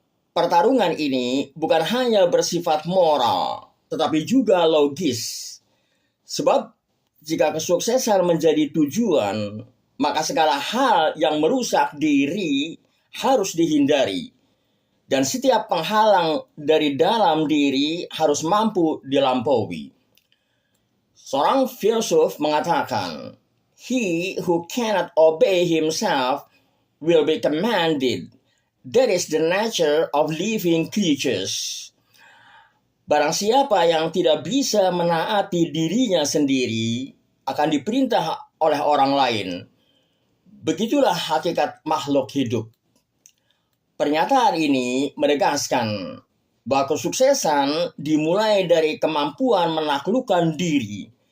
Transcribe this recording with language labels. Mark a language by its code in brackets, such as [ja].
[id] Pertarungan ini bukan hanya bersifat moral, tetapi juga logis. Sebab jika kesuksesan menjadi tujuan, maka segala hal yang merusak diri harus dihindari. Dan setiap penghalang dari dalam diri harus mampu dilampaui. Seorang filsuf mengatakan, [en] "He who cannot obey himself will be commanded. That is the nature of living creatures." [id] Barang siapa yang tidak bisa menaati dirinya sendiri akan diperintah oleh orang lain. Begitulah hakikat makhluk hidup. Pernyataan ini menegaskan bahwa kesuksesan dimulai dari kemampuan menaklukkan diri.